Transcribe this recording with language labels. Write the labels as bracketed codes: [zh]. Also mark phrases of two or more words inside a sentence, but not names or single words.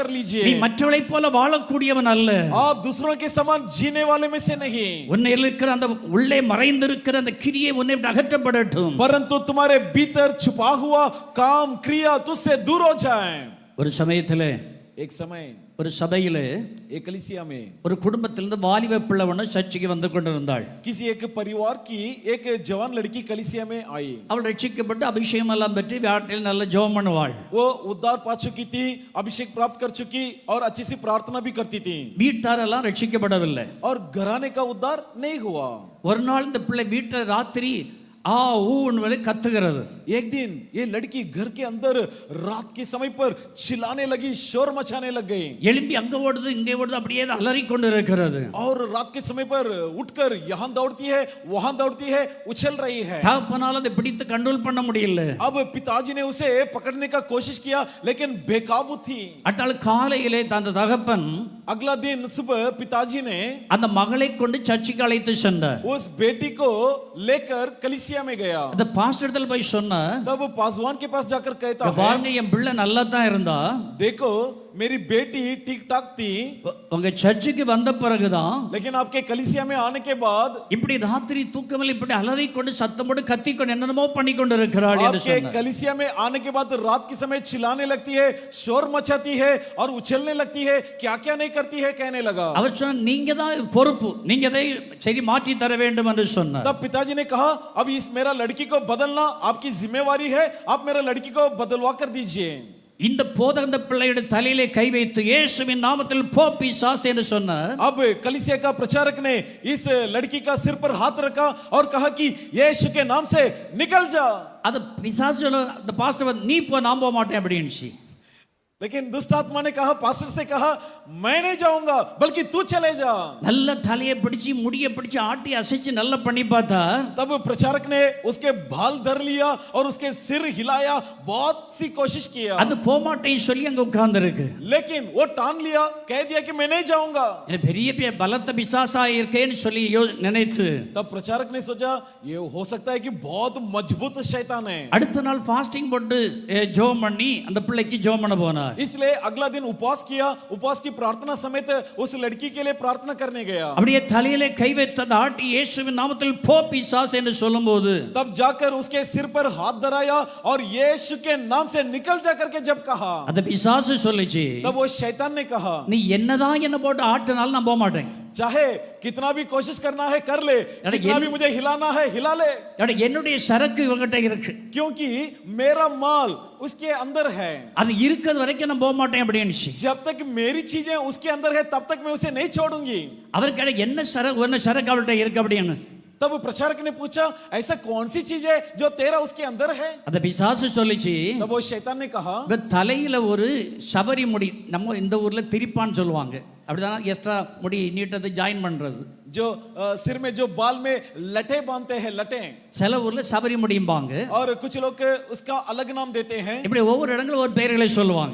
[ta] நீ [hi] लीजिए। [ta] மற்றவளைப் போல வாழக்கூடியவன் அல்ல. [hi] आप दूसरों के समान जीने वाले में से नहीं, [ta] உன்னை இருக்கிற அந்த உள்ளே மறைந்திருக்கிற அந்த கிரியை உன்னை விட்டு அகற்றப்படட்டும். [hi] परंतु तुम्हारे भीतर छुपा हुआ काम क्रिया तुझसे दूर हो जाए। [ta] ஒரு சமயத்திலே [hi] एक समय [ta] ஒரு சபையிலே [hi] एक कलीसिया में [ta] ஒரு குடும்பத்திலிருந்து வாலிப பிள்ளை ஒன்று சர்ச்சைக்கு வந்து கொண்டிருந்தாள். [hi] किसी एक परिवार की एक जवान लड़की कलीसिया में आई। [ta] அவள் ரட்சிக்கப்பட்டு அபிஷேகம் எல்லாம் பெற்று வீட்டில் நல்ல ஜெபம் பண்ணுவாள். [hi] वो उद्धार पा चुकी थी, अभिषेक प्राप्त कर चुकी और अच्छी सी प्रार्थना भी करती थी, [ta] வீட்டாரெல்லாம் ரட்சிக்கப்படவில்லை. [hi] और घराने का उद्धार नहीं हुआ। [ta] ஒரு நாள் இந்த பிள்ளை வீட்டில் ராத்திரி ஊன்னு கத்துகிறது. [hi] एक दिन ये लड़की घर के अंदर रात के समय पर चिल्लाने लगी, शोर मचाने लग गई, [ta] எழும்பி அங்க ஓடுது இங்கே ஓடுது அப்படியே அலறி கொண்டு இருக்கிறது. [hi] और रात के समय पर उठकर यहाँ दौड़ती है, वहां दौड़ती है, उछल रही है। [ta] தகப்பனால அதை பிடித்து கண்ட்ரோல் பண்ண முடியல. [hi] अब पिताजी ने उसे पकड़ने का कोशिश किया लेकिन बेकाबू थी। [ta] அட்டால காலையிலே அந்த தகப்பன் [hi] अगला दिन सुबह पिताजी ने [ta] அந்த மகளை கொண்டு சர்ச்சுக்கு அழைத்து சென்றார். [hi] उस बेटी को लेकर कलीसिया में गया। [ta] அந்த பாஸ்டர்ல போய் சொன்னா, [hi] तब पासवान के पास जाकर कहता है, [ta] பாருங்க என் பிள்ளை நல்லா தான் இருந்தா, [hi] देखो मेरी बेटी ठीक ठाक थी, [ta] உங்க சர்ச்சுக்கு வந்த பிறகுதான் [hi] लेकिन आपके कलीसिया में आने के बाद [ta] இப்படி ராத்திரி தூக்கமில்லை இப்படி அலறி கொண்டு சத்தம் போட்டு கத்தி கொண்டு என்னென்னமோ பண்ணி கொண்டு இருக்கிறாள் என்று [hi] आपके [ta] சொன்னார். [hi] कलीसिया में आने के बाद रात के समय चिल्लाने लगती है, शोर मचाती है और उछलने लगती है, क्या क्या नहीं करती है कहने लगा। [ta] அவர் சொன்னார், நீங்க தான் பொறுப்பு, நீங்க அதை சரி மாற்றி தர வேண்டும் என்று சொன்னார். [hi] तब पिताजी ने कहा, अब इस मेरा लड़की को बदलना आपकी जिम्मेवारी है, आप मेरा लड़की को बदलवा कर दीजिए। [ta] இந்த போதகந்த பிள்ளையுடைய தலையிலே கை வைத்து இயேசுவின் நாமத்தில் போ பிசாசு என்று சொன்னார். [hi] अब कलीसिया का प्रचारक ने इस लड़की का सिर पर हाथ रखा और कहा कि यीशु के नाम से निकल जा। [ta] அது பிசாசு அந்த பாஸ்டர் நீ போ நான் போக மாட்டேன் அப்படின்னுச்சு. [hi] लेकिन दुष्ट आत्मा ने कहा, पास्टर से कहा, मैं नहीं जाऊंगा बल्कि तू चले जा। [ta] நல்ல தலையை பிடிச்சி முடியை பிடிச்சி ஆட்டி அசைச்சு நல்லா பண்ணி பார்த்தா, [hi] तब प्रचारक ने उसके बाल धर लिया और उसके सिर हिलाया, बहुत सी कोशिश किया, [ta] அது போக மாட்டேன்னு சொல்லி அங்க உட்கார்ந்து இருக்கு. [hi] लेकिन वो टान लिया, कह दिया कि मैं नहीं जाऊंगा। [ta] பெரிய பலத்த பிசாசா இருக்கேன்னு சொல்லி நினைத்து [hi] तब प्रचारक ने सोचा ये हो सकता है कि बहुत मजबूत शैतान है। [ta] அடுத்த நாள் ஃபாஸ்டிங் போட்டு ஜெபம் பண்ணி அந்த பிள்ளைக்கு ஜெபம் பண்ண போனார். [hi] इसलिए अगला दिन उपवास किया, उपवास की प्रार्थना समेत उस लड़की के लिए प्रार्थना करने गया। [ta] அப்படியே தலையிலே கை வைத்து ஆட்டி இயேசுவின் நாமத்தில் போ பிசாசு என்று சொல்லும்போது, [hi] तब जाकर उसके सिर पर हाथ धराया और यीशु के नाम से निकल जा करके जब कहा, [ta] அந்த பிசாசு சொல்லுச்சு, [hi] तब वो शैतान ने कहा, [ta] நீ என்னதான் என்ன போட்டு ஆட்டினாலும் நான் போக மாட்டேன். [hi] चाहे कितना भी कोशिश करना है कर ले, कितना भी मुझे हिलाना है हिला ले, [ta] என்னுடைய சரக்கு இவங்கிட்ட இருக்கு, [hi] क्योंकि मेरा माल उसके अंदर है, [ta] அது இருக்கிறது வரைக்கும் நான் போக மாட்டேன் அப்படின்னுச்சு. [hi] जब तक मेरी चीजें उसके अंदर है तब तक मैं उसे नहीं छोड़ूंगी। [ta] அவருக்கு என்ன சரக்கு அவள்கிட்ட இருக்கு அப்படின்னு. [hi] तब प्रचारक ने पूछा, ऐसा कौन सी चीज है जो तेरा उसके अंदर है? [ta] அந்த பிசாசு சொல்லுச்சு, [hi] तब वो शैतान ने कहा, [ta] தலையில ஒரு சபரி முடி, நம்ம இந்த ஊர்ல திரிப்பான்னு சொல்லுவாங்க, அப்படிதான் எக்ஸ்ட்ரா முடி நீட்டத்தை ஜாயின் பண்றது, [hi] जो सिर में जो बाल में लटे बांधते हैं, लटे, [ta] சில ஊர்ல சபரி முடியும்பாங்க, [hi] और कुछ लोग उसका अलग नाम देते हैं। [ta] இப்படி ஒவ்வொரு இடங்களும் ஒரு பெயர்களை சொல்லுவாங்க.